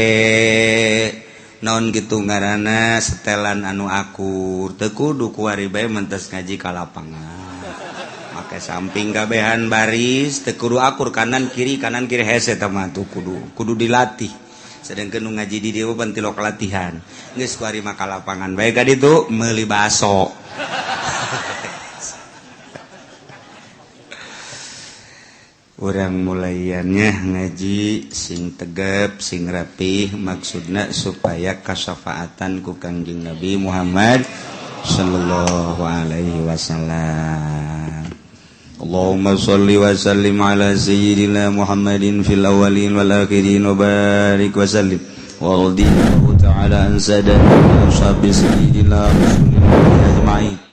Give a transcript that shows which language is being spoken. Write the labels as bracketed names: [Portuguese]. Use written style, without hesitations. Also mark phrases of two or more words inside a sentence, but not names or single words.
[Sundanese] naon gitu ngaranna setelan anu akur teu kudu kuari bae mentes ngaji ka lapangan make samping kabehan baris teu kudu akur kanan kiri hese teh mah tuh kudu dilatih sedengkeun nu ngaji di dieu pan tilok latihan geus kuari mah ka lapangan bae ka ditu meuli baso urang mulaiannya ngaji sing tegep sing rapih maksudna supaya kasafaatan ku Kanjeng Nabi Muhammad [Arabic] صلى الله عليه وسلم. اللهم صل وسلم على سيدنا محمد في الأولين والآخرين وبارك وسلم ورضي الله تعالى عن ساداتنا أصحاب سيدنا رسول الله أجمعين.